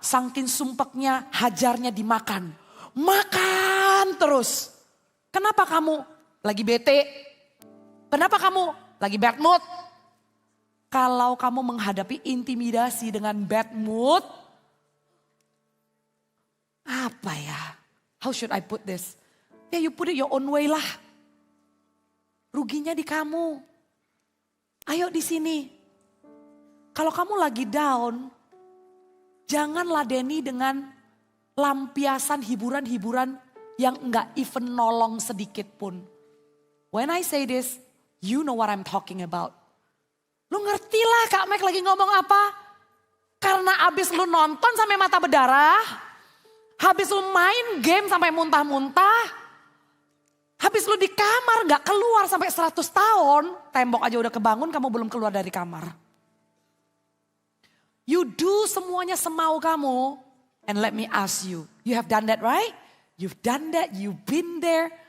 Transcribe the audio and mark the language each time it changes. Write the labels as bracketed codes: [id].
[id] Saking sumpeknya hajarnya dimakan. Makan terus. Kenapa kamu lagi bete? Kenapa kamu lagi bad mood? Kalau kamu menghadapi intimidasi dengan bad mood. Apa ya? [en] How should I put this? Ya you put it your own way lah. [id] ruginya di kamu. Ayo di sini. Kalau kamu lagi down, jangan ladeni dengan lampiasan hiburan-hiburan yang enggak even nolong sedikit pun. [en] When I say this, you know what I'm talking about. [id] Lu ngerti lah Kak Mek lagi ngomong apa? Karena abis lu nonton sampai mata berdarah, habis lu main game sampai muntah-muntah, habis lu di kamar gak keluar sampai 100 tahun, tembok aja udah kebangun kamu belum keluar dari kamar. [en] You do [id] semuanya semau kamu, [en] and let me ask you, you have done that right? You've done that, you've been there.